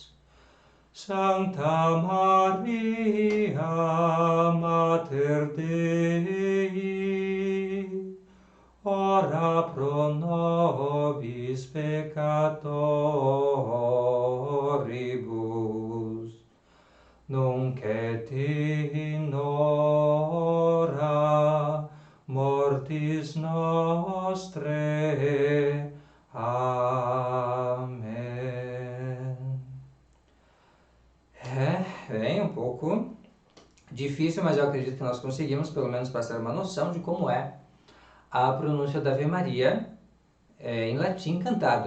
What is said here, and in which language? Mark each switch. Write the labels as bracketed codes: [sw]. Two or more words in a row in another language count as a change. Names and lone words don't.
[la] Sancta Maria, Mater Dei, ora pro nobis peccatoribus, nunc et in hora mortis nostrae. [pt] Amém. Bem, um pouco difícil, mas eu acredito que nós conseguimos pelo menos passar uma noção de como é a pronúncia da Ave Maria em latim cantado.